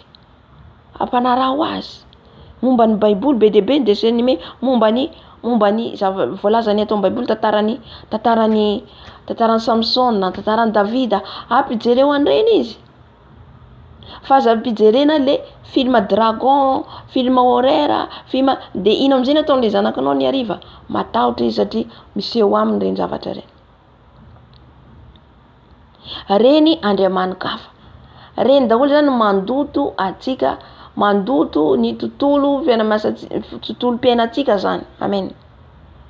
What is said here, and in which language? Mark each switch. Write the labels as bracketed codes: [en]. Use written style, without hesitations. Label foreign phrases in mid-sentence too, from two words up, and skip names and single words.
[mg] Ampanarah ho azy. Momba ny baiboly be dia be ny [fr] dessin animé, [mg] momba ny voalaza ny atao amin'ny baiboly, tantaran'ny Samson, tantaran'ny Davida, ampijereo an'ireny izy. Fa aza ampijerena le [fr] film dragon, film horreur, film de [mg] ino amin'izay ataon'le zanakanao ny hariva, matahotra izy satria miseho aminy reny zavatra reny. Reny Andriamanikafa. Reny daholo zany mandoto atsika, mandoto ny tontolo fiainantsika zany.